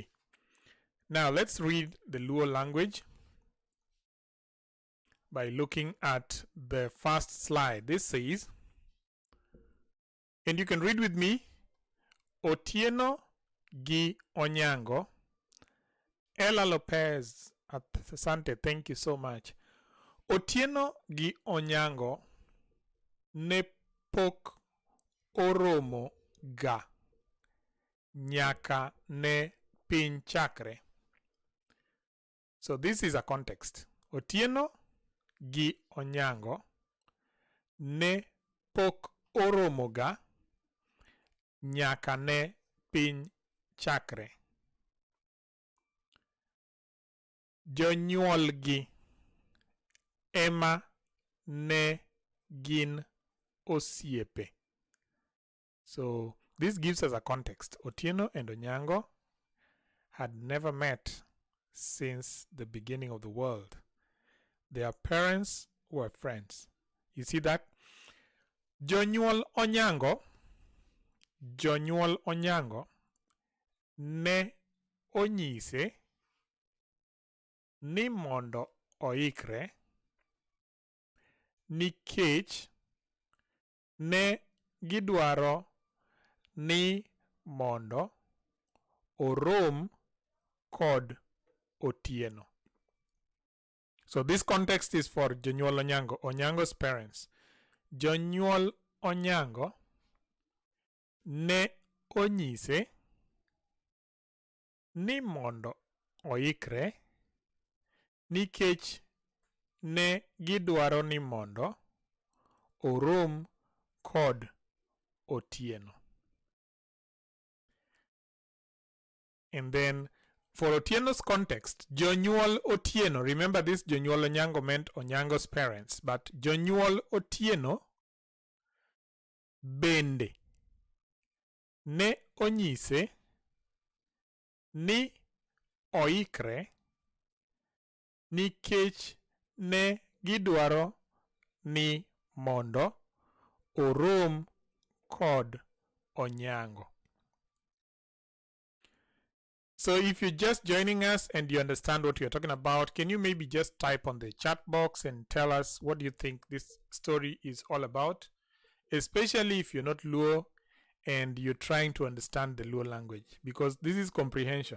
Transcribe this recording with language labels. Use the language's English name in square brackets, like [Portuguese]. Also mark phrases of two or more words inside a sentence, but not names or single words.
[English] Now let's read the Luo language by looking at the first slide. This says, and you can read with me, [Luo (Kenya and Tanzania)] Otieno gi Onyango. [English] Ella Lopez, asante, thank you so much. [Luo (Kenya and Tanzania)] Otieno gi Onyango ne pok oromo ga nyaka ne piny chakre. [English] So this is a context. [Luo (Kenya and Tanzania)] Otieno gi Onyango ne pok oromo ga nyaka ne piny chakre. Jonyuol gi ema ne gin osiepe. [English] So this gives us a context. Otieno and Onyango had never met since the beginning of the world. Their parents were friends. You see that? [Luo (Kenya and Tanzania)] Jonyuol Onyango ne onyise ni mondo oikre nikech ne gidwaro ni mondo orom kod Otieno. [English] So this context is for Jonyuol Onyango, Onyango's parents. [Luo (Kenya and Tanzania)] Jonyuol Onyango ne onyise ni mondo oikre nikech ne gidwaro ni mondo orom kod Otieno. [English] And then for Otieno's context, [Luo (Kenya and Tanzania)] Jonyuol Otieno, [English] remember this Jonyuol Onyango meant Onyango's parents, but [Luo (Kenya and Tanzania)] Jonyuol Otieno bende ne onyise ni oikre nikech ne gidwaro ni mondo orom kod Onyango. [English] So if you're just joining us and you understand what we're talking about, can you maybe just type on the chat box and tell us what you think this story is all about? Especially if you're not Luo and you're trying to understand the Luo language, because this is comprehension.